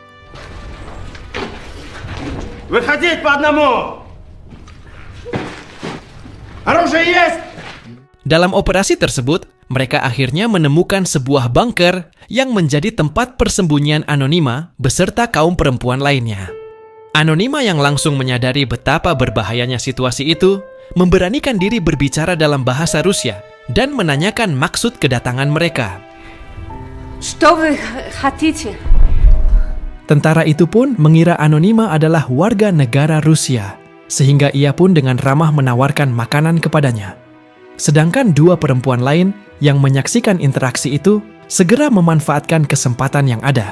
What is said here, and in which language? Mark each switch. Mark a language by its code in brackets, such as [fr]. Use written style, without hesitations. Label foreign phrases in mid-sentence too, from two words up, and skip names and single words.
[id] Dalam operasi tersebut, mereka akhirnya menemukan sebuah bunker yang menjadi tempat persembunyian Anonyma beserta kaum perempuan lainnya. Anonyma yang langsung menyadari betapa berbahayanya situasi itu, memberanikan diri berbicara dalam bahasa Rusia dan menanyakan maksud kedatangan mereka. [ru] Что вы хотите? [id] Tentara itu pun mengira Anonyma adalah warga negara Rusia, sehingga ia pun dengan ramah menawarkan makanan kepadanya. Sedangkan dua perempuan lain yang menyaksikan interaksi itu segera memanfaatkan kesempatan yang ada.